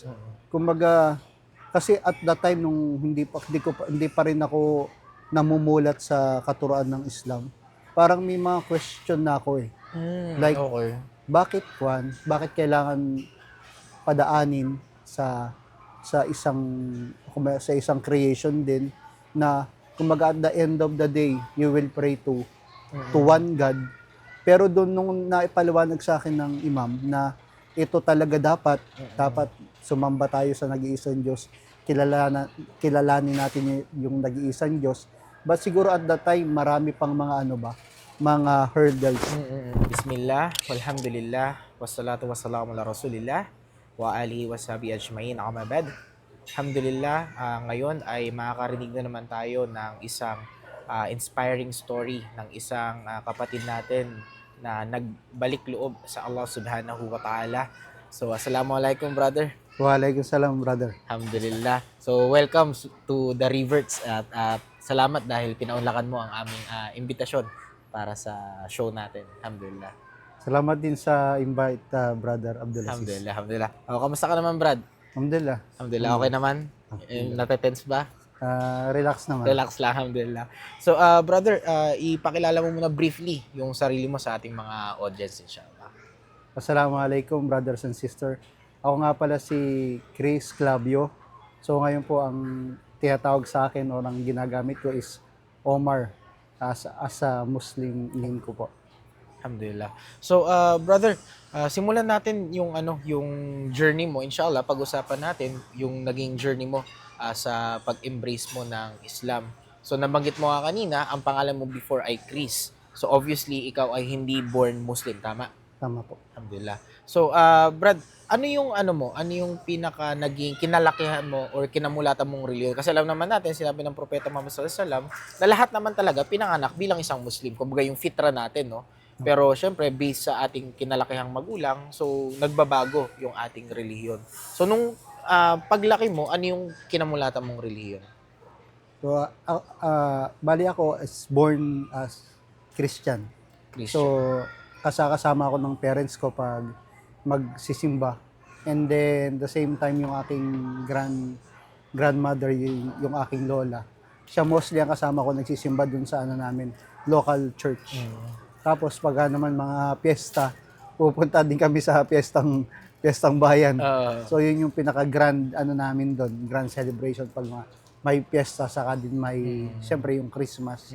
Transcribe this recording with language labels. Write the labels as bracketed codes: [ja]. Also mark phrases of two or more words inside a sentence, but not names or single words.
[tl] Kumbaga, kasi [en] at that time [tl] nung hindi pa rin ako namumulat sa katuruan ng Islam, parang may mga question na ako eh. Like, Okay. bakit kailangan padaanin sa isang creation din na kumbaga [en] at the end of the day you will pray to one God. [tl] Pero doon nung naipaliwanag sa akin ng imam na ito talaga dapat sumamba tayo sa nag-iisang Diyos, kilalanin natin yung nag-iisang Diyos. But siguro [en] at that time [tl] marami pang mga hurdles. [ar] بسم الله والحمد لله والصلاة والسلام على رسول الله وعلى آله وصحبه أجمعين أما بعد. [tl] Alhamdulillah, ngayon ay makakarinig na naman tayo ng isang [en] inspiring story [tl] ng isang kapatid natin na nagbalik loob sa Allah [ar] سبحانه وتعالى. [tl] So, assalamualaikum brother. Waalaikumsalam, brother. Alhamdulillah. So, [en] welcome to the Reverts [tl] at salamat dahil pinaunlakan mo ang aming imbitasyon para sa show natin. Alhamdulillah. Salamat din sa invite, brother Abdulaziz. [ar] الحمد لله، الحمد لله. [tl] Kamusta ka naman, Brad? Alhamdulillah. Alhamdulillah, okay naman? Natetense ba? Relax naman. Relax lang, alhamdulillah. So, brother, ipakilala mo muna briefly yung sarili mo sa ating mga audience, inshallah. [en] Assalamualaikum, brothers and sister. [tl] Ako nga pala si Chris Clavio. So ngayon po ang tinatawag sa akin o ang ginagamit ko is Omar [en] as a Muslim name [tl] ko po. Alhamdulillah. So, brother, simulan natin yung journey mo. Inshallah, pag-usapan natin yung naging journey mo sa pag-embrace mo ng Islam. So, nabanggit mo nga kanina, ang pangalan mo before ay Chris. So, obviously, ikaw ay hindi born Muslim, tama? Tama po. Alhamdulillah. So, Brad, ano yung pinaka naging kinalakihan mo or kinamulatan mong reliyon? Kasi alam naman natin, sinabi ng Propeta Muhammad [ar] صلى الله عليه وسلم, [tl] na lahat naman talaga pinanganak bilang isang Muslim. Kumbaga yung fitra natin, no? Pero syempre, based sa ating kinalakihang magulang, so nagbabago yung ating relihiyon. So, nung paglaki mo, ano yung kinamulatan mong relihiyon? So bali ako is [en] born as Christian. [tl] So kasama ako ng parents ko pag magsisimba. [en] And then the same time [tl] yung aking grandmother, yung aking lola, siya mostly ang kasama ko nagsisimba dun sa namin, [en] local church. [tl] Tapos pag naman mga piyesta, pupunta din kami sa piyestang bayan. So yun yung pinaka-grand namin doon, [en] grand celebration [tl] pag may piyesta, saka din may siyempre yung Christmas.